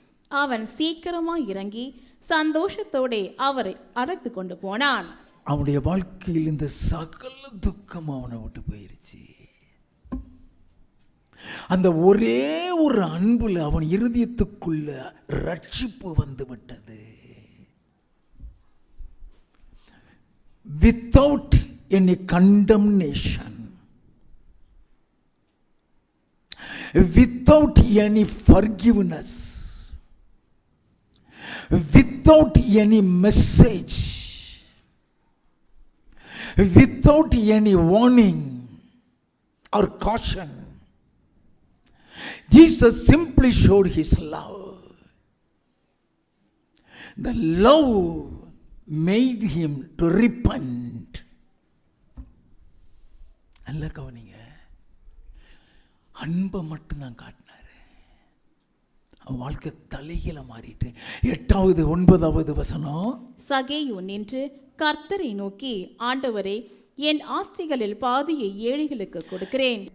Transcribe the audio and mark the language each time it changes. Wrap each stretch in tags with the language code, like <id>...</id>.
<ta>அவன் சீக்கிரமாய் இறங்கி சந்தோஷத்தோட அவரை அழைத்து கொண்டு போனான். அவனுடைய வாழ்க்கையில் இந்த சகல துக்கம் அவனை விட்டு போயிருச்சு. அந்த ஒரே ஒரு அன்புல அவன் இருதயத்துக்குள்ள ரட்சிப்பு வந்து விட்டது.</ta> <en>without any condemnation, without any forgiveness, without any message, without any warning or caution, Jesus simply showed his love. The love made him to repent.</en> <ta>நல்ல கவனிங்க, அன்பை மட்டும்தான் காட்டினாரு. அவன் வாழ்க்கை தலைகீழ மாறிட்டு 8வது 9வது வசனம், சகேயு நின்று கர்த்தரை நோக்கி, ஆண்டவரே, என் ஆஸ்திகளில் பாதியை ஏழைகளுக்கு கொடுக்கிறேன்.</ta>